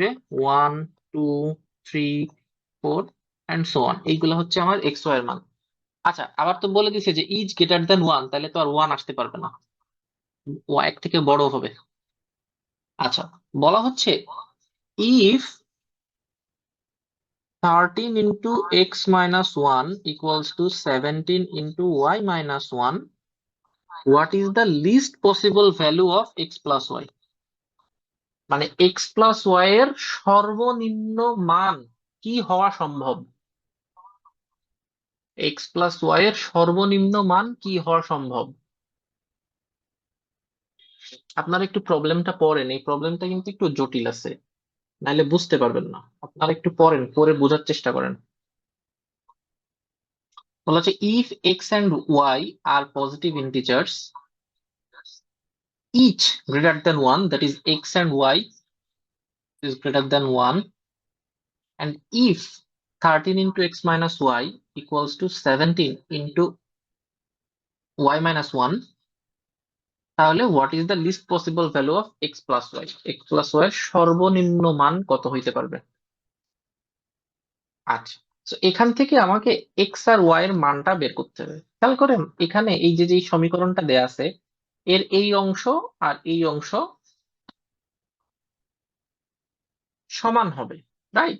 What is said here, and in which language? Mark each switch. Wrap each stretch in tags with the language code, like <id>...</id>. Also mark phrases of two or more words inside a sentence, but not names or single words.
<bn>1, 2, 3, 4</bn> <en>and so on,</en> <bn>এইগুলো হচ্ছে আমার</bn> <en>x y</en> <bn>এর মান। আচ্ছা, আবার তো বলে দিছে যে</bn> <en>is greater than</en> <bn>1, তাহলে তো আর 1 আসতে পারবে না, ও এক থেকে বড় হবে। আচ্ছা, বলা হচ্ছে</bn> <en>ইফ 13 into x minus 1 equals to 17 into y minus 1. What is the least possible value of x plus y?</en> <bn>মানে</bn> <en>x plus y</en> <bn>এর সর্বনিম্ন মান কি হওয়া সম্ভব?</bn> <en>x plus y</en> <bn>এর সর্বনিম্ন মান কি হওয়া সম্ভব? আপনারা একটু প্রবলেমটা পড়েন, এই প্রবলেমটা কিন্তু একটু জটিল আছে, নাইলে বুঝতে পারবেন না। আপনারা একটু পড়েন, পড়ে বোঝার চেষ্টা করেন। বলা হচ্ছে</bn> <en>ইফ x and y are positive integers each greater than 1, that is x and y is greater than 1, and if 13 into x minus y equals to 17 into y minus 1, তাহলে what is the least possible value of x plus y? x plus y</en> <bn>এর সর্বনিম্ন মান কত হইতে পারবে? আচ্ছা, তো এখান থেকে আমাকে x আর y এর মানটা বের করতে হবে। খেয়াল করেন এখানে এই যে সমীকরণটা দেয়া আছে, এর এই অংশ আর এই অংশ সমান হবে, রাইট?</bn>